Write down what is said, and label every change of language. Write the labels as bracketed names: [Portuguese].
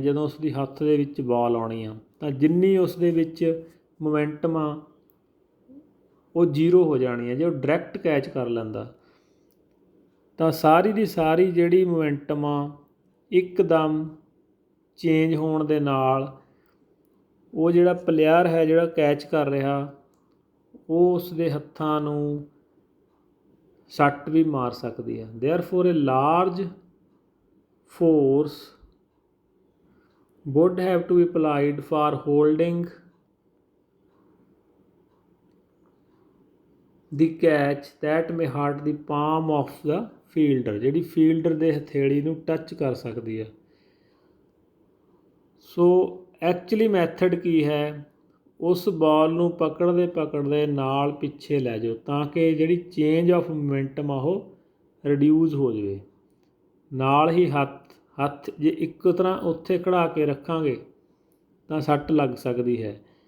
[Punjabi] ਜਦੋਂ ਉਸ ਦੀ ਹੱਥ ਦੇ ਵਿੱਚ ਬॉल ਆਉਣੀ ਆ ਤਾਂ ਜਿੰਨੀ ਉਸ ਦੇ ਵਿੱਚ ਮੋਮੈਂਟਮ ਆ ਉਹ 0 ਹੋ ਜਾਣੀ ਹੈ। ਜੇ ਉਹ ਡਾਇਰੈਕਟ ਕੈਚ ਕਰ ਲੈਂਦਾ ਤਾਂ ਸਾਰੀ ਦੀ ਸਾਰੀ ਜਿਹੜੀ ਮੋਮੈਂਟਮ ਆ ਇੱਕਦਮ ਚੇਂਜ ਹੋਣ ਦੇ ਨਾਲ ਉਹ ਜਿਹੜਾ ਪਲੇਅਰ ਹੈ ਜਿਹੜਾ ਕੈਚ ਕਰ ਰਿਹਾ ਉਹ ਉਸ ਦੇ ਹੱਥਾਂ ਨੂੰ ਸੱਟ ਵੀ ਮਾਰ ਸਕਦੀ ਹੈ। [English] therefore a large force would have to be applied for holding the catch that may hurt the palm of the fielder, [Punjabi] ਜਿਹੜੀ ਫੀਲਡਰ ਦੇ ਹਥੇਲੀ ਨੂੰ ਟੱਚ ਕਰ ਸਕਦੀ ਹੈ। ਸੋ ਐਕਚੁਅਲੀ ਮੈਥਡ ਕੀ ਹੈ, ਉਸ ਬਾਲ ਨੂੰ ਪਕੜਦੇ ਨਾਲ ਪਿੱਛੇ ਲੈ ਜਾਓ ਤਾਂ ਕਿ ਜਿਹੜੀ ਚੇਂਜ ਆਫ ਮੋਮੈਂਟਮ ਆ ਉਹ ਰਿਡਿਊਜ਼ ਹੋ ਜਾਵੇ। ਨਾਲ ਹੀ ਹੱਥ ਜੇ ਇੱਕ ਤਰ੍ਹਾਂ ਉੱਥੇ ਖੜ੍ਹਾ ਕੇ ਰੱਖਾਂਗੇ ਤਾਂ ਸੱਟ ਲੱਗ ਸਕਦੀ ਹੈ।